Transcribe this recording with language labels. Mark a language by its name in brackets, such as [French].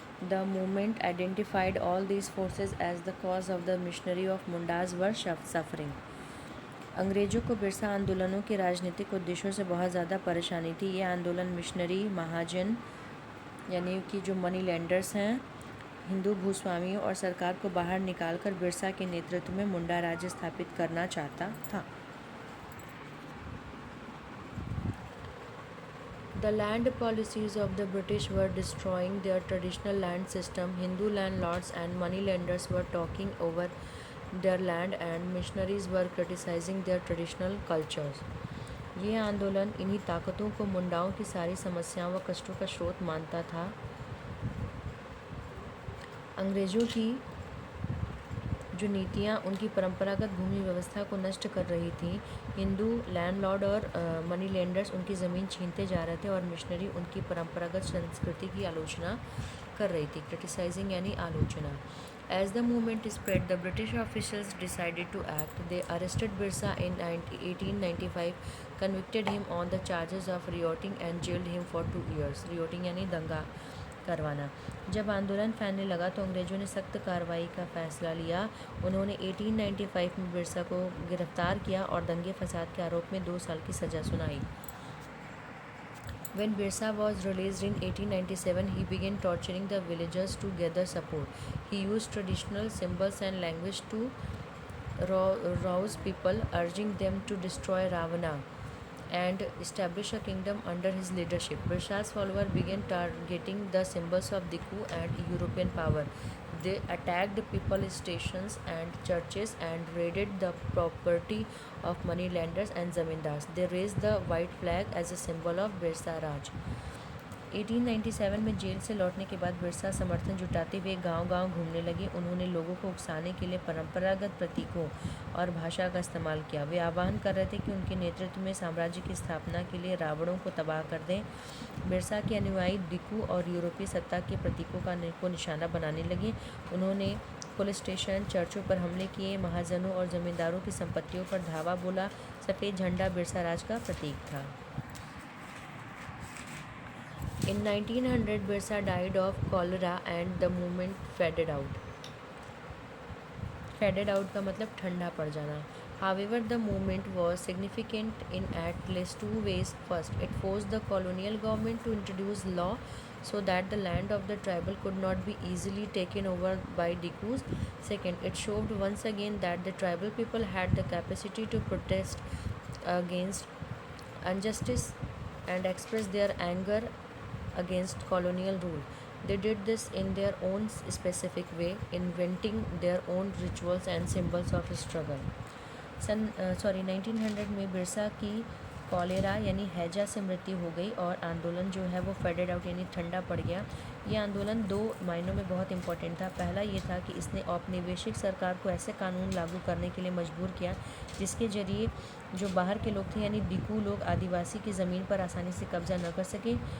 [English] The movement identified all these forces as the cause of the missionary of Mundas were suffering. [Hindi] अंग्रेज़ों को बिरसा आंदोलनों के राजनीतिक उद्देश्यों से बहुत ज़्यादा परेशानी थी। ये आंदोलन मिशनरी, महाजन यानी कि जो मनी लेंडर्स हैं, हिंदू भूस्वामियों और सरकार को बाहर निकालकर बिरसा के नेतृत्व में मुंडा राज्य स्थापित करना चाहता था। [English] The land policies of the British were destroying their traditional land system. Hindu landlords and moneylenders were taking over their land and missionaries were criticizing their traditional cultures. [Hindi] ये आंदोलन इन्हीं ताकतों को मुंडाओं की सारी समस्याओं व कष्टों का स्रोत मानता था। अंग्रेज़ों की जो नीतियाँ उनकी परंपरागत भूमि व्यवस्था को नष्ट कर रही थी। हिंदू लैंडलॉर्ड और मनी लेंडर्स उनकी ज़मीन छीनते जा रहे थे और मिशनरी उनकी परंपरागत संस्कृति की आलोचना कर रही थी। क्रिटिसाइजिंग यानी आलोचना। [English] As the movement spread, the British officials decided to act. They arrested Birsa in 1895, convicted him on the charges of rioting and jailed him for 2 years. [Hindi] Rioting यानी दंगा करवाना। जब आंदोलन फैलने लगा तो अंग्रेजों ने सख्त कार्रवाई का फैसला लिया। उन्होंने 1895 में बिरसा को गिरफ्तार किया और दंगे फसाद के आरोप में 2 साल की सज़ा सुनाई। [English] When Birsa was released in 1897, he began torturing the villagers to gather support. He used traditional symbols and language to rouse people, urging them to destroy Ravana and establish a kingdom under his leadership. Birsa's followers began targeting the symbols of Diku and European power. They attacked people stations and churches and raided the property of moneylenders and zamindars. They raised the white flag as a symbol of Birsa Raj. [Hindi] 1897 में jail से लौटने के बाद बिरसा समर्थन जुटाते हुए गांव-गांव घूमने लगे। उन्होंने लोगों को उकसाने के लिए परंपरागत प्रतीकों और भाषा का इस्तेमाल किया। वे आह्वान कर रहे थे कि उनके नेतृत्व में साम्राज्य की स्थापना के लिए रावणों को तबाह कर दें। बिरसा के अनुयायी दिकू और यूरोपीय सत्ता के प्रतीकों को निशाना बनाने लगे। उन्होंने पुलिस स्टेशन, चर्चों पर हमले किए, महाजनों और जमींदारों की संपत्तियों पर धावा बोला। सफ़ेद झंडा बिरसा राज का प्रतीक था। [English] In 1900, Birsa died of cholera and the movement faded out. [Hindi] Faded out का मतलब ठंडा पड़ जाना. [English] However, the movement was significant in at least 2 ways. First, it forced the colonial government to introduce law so that the land of the tribal could not be easily taken over by Dikus. Second, it showed once again that the tribal people had the capacity to protest against injustice and express their anger against colonial rule. They did this in their own specific way, inventing their own rituals and symbols of struggle. [Hindi] 1900 में बिरसा की cholera यानी हैजा से मृत्यु हो गई और आंदोलन जो है वो फेडेड आउट यानी ठंडा पड़ गया। ये आंदोलन 2 मायनों में बहुत इंपॉर्टेंट था। पहला ये था कि इसने औपनिवेशिक सरकार को ऐसे कानून लागू करने के लिए मजबूर किया जिसके ज़रिए जो बाहर के लोग थे यानी दिकू लोग आदिवासी की ज़मीन पर आसानी से कब्जा न कर सके।